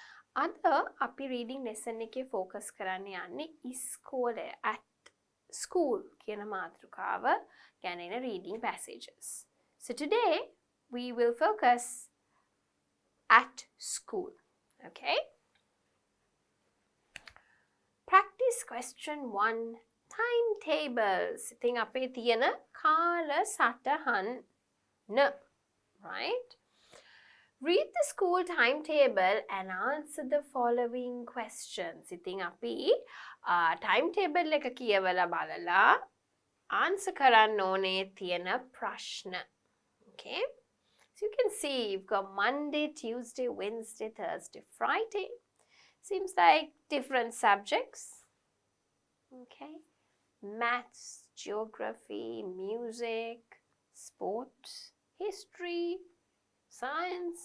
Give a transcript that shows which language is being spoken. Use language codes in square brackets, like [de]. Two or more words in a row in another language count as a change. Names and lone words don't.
[si] අද අපි [en] reading lesson [si] එකේ focus කරන්න යන්නේ ඉස්කෝලේ [en] at school [si] කියන මාතෘකාව ගැන එන [en] reading passages. So today we will focus at school. Okay? Practice question 1 timetables. [si] ඉතින් අපේ තියෙන කාල සටහන. [en] Right? Read the school timetable and answer the following questions. [si] ඉතින් අපි timetable එක කියවලා බලලා answer කරන්න ඕනේ තියෙන ප්‍රශ්න. [en] Okay? So you can see you've got Monday, Tuesday, Wednesday, Thursday, Friday. Seems like different subjects. Okay? Maths, geography, music, sports, history, science.